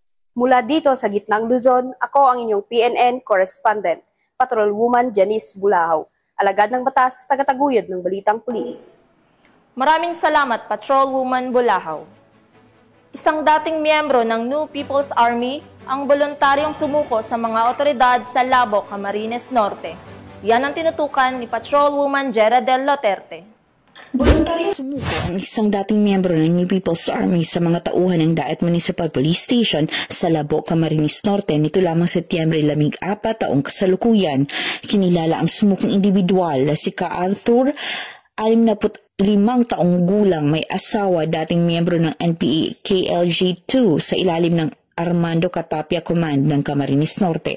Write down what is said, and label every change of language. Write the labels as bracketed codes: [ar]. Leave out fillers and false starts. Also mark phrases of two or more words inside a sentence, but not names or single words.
[tl] Mula dito sa Gitnang Luzon, ako ang inyong PNN correspondent, Patrolwoman Janice Bulahaw, alagad ng batas, tagataguyod ng Balitang Pulis. Maraming salamat, Patrolwoman Bulahaw. Isang dating miyembro ng New People's Army ang voluntaryong sumuko sa mga otoridad sa Labo, Camarines Norte. Yan ang tinutukan ni Patrolwoman Jera Del Loterte. Voluntaryong sumuko ang isang dating miyembro ng New People's Army sa mga tauhan ng Daet Municipal Police Station sa Labo, Camarines Norte nito lamang Setyembre 14 taong kasalukuyan. Kinilala ang sumukong individual na si Ka Arthur, 65 taong gulang, may asawa, dating miyembro ng NPA KLG-2 sa ilalim ng Armando Catapia Command ng Camarines Norte.